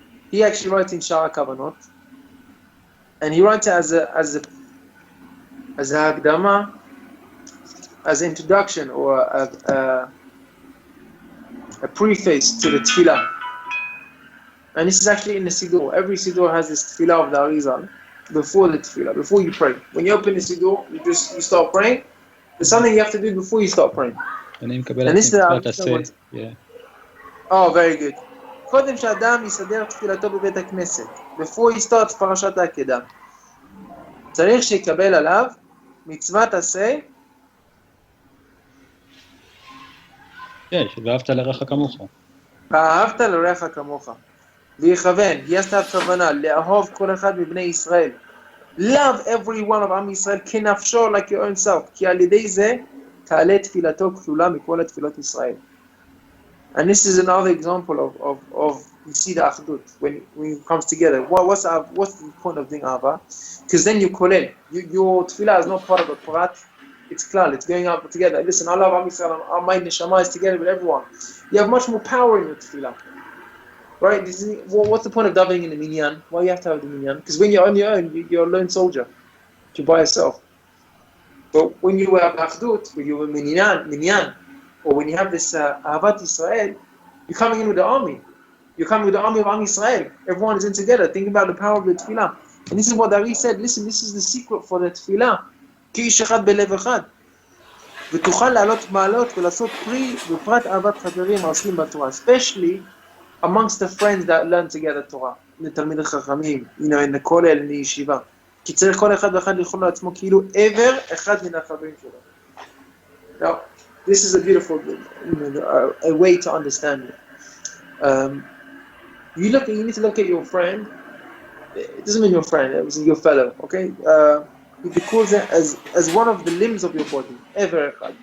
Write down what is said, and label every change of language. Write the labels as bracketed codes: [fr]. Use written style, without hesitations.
[en] He actually writes in Shara Kavanot, and he writes it as a Hagdama, as an introduction or a preface to the Tefillah. And this is actually in the Siddur. Every Siddur has this Tefillah of the Arizal before the Tefillah, before you pray. When you open the Siddur, you start praying. There's something you have to do before you start praying. And this is the yeah. Oh, very good. [he] קודם שאדם יסדר תפילתו בבית הכנסת, [en] before he starts [he] פרשת העקדה, צריך שיקבל עליו מצוות עשה. כן, ואהבת לרעך כמוך. ואהבת לרעך כמוך. ויכוון, יעשת כוונה, לאהוב כל אחד מבני ישראל. [en] Love every one of [he] עם ישראל כנפשו, [en] like your own self. [he] כי על ידי זה תעלה תפילתו כלולה מכל התפילות ישראל. [en] And this is another example of you see the achdut when it comes together. What's the point of doing ahava? Because then you kolel. Your tefillah is not part of a prat. It's klal. It's going out together. Listen, I love Am Yisrael. Our mind neshama is together with everyone. You have much more power in your tefillah, right? What's the point of davening in the minyan? Why you have to have the minyan? Because when you're on your own, you're a lone soldier. You're by yourself. But when you have achdut, when you're minyan. Or when you have this Ahavat Israel, you're coming in with the army. You're coming with the army of Am Yisrael. Everyone is in together. Think about the power of the tefillah. And this is what Dari said. Listen, this is the secret for the tefillah. [he] כאיש אחד בלב אחד. ותוכל לעלות מעלות ולעשות פרי בפרט אהבת חברים העוסקים בתורה. [en] Especially amongst the friends that learn together Torah. [he] לתלמיד החכמים, [en] in the כולל, in the yeshiva. [he] כי צריך כל אחד ואחד לאכול לעצמו כאילו עבר אחד מן החברים שלו. [en] Now, this is a beautiful, a way to understand it. You need to look at your friend. It doesn't mean your friend. It was your fellow. Okay. He calls it as one of the limbs of your body. Ever.